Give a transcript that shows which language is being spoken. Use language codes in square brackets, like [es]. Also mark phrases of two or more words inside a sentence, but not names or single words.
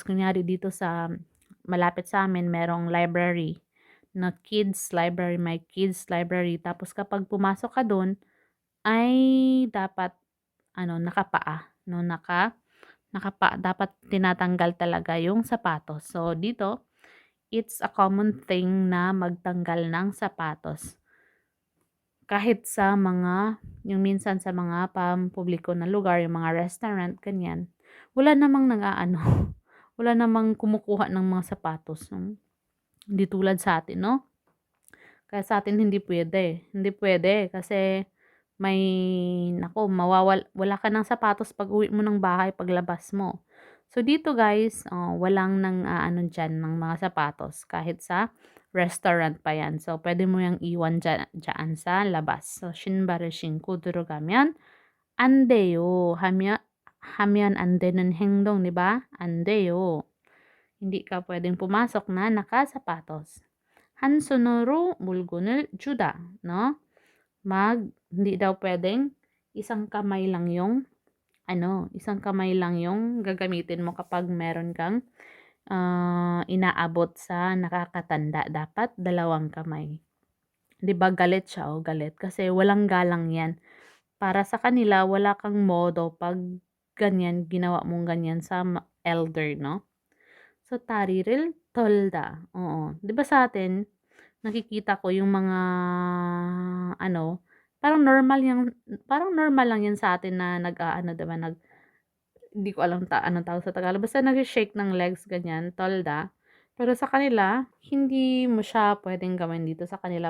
[tl] Kunyari dito sa malapit sa amin, merong library na kids library, may kids library. Tapos kapag pumasok ka doon, ay dapat nakapaa, no? Dapat tinatanggal talaga yung sapatos. So dito, [en] it's a common thing [tl] na magtanggal ng sapatos. Kahit sa yung minsan sa mga pampubliko na lugar, yung mga restaurant, ganyan, wala namang wala namang kumukuha ng mga sapatos. No? Hindi tulad sa atin, no? Kaya sa atin hindi pwede. Hindi pwede kasi wala ka ng sapatos pag uwi mo ng bahay, paglabas mo. So dito guys, walang dyan ng mga sapatos kahit sa restaurant pa yan. So pwede mo yung iwan dyan sa labas. [ko] So 신발을 신고 들어가면 안 돼요. 하면 안 되는 행동, [tl] di ba? [ko] 안 돼요. [tl] Hindi ka pwedeng pumasok na nakasapatos. [ko] 한 손으로 물건을 주다, [tl] no? Hindi daw pwedeng isang kamay lang yung gagamitin mo kapag meron kang inaabot sa nakakatanda. Dapat dalawang kamay. 'Di ba galit siya o galit kasi walang galang 'yan. Para sa kanila wala kang modo pag ganyan ginawa mong ganyan sa elder, no? [ko] So 다리를 털다. [tl] Oo. 'Di ba sa atin nakikita ko yung mga parang normal lang yan sa atin na hindi ko alam anong tawag sa Tagalog. Basta nag-shake ng legs, ganyan, tolda. Pero sa kanila, hindi mo siya pwedeng gawin dito sa kanila.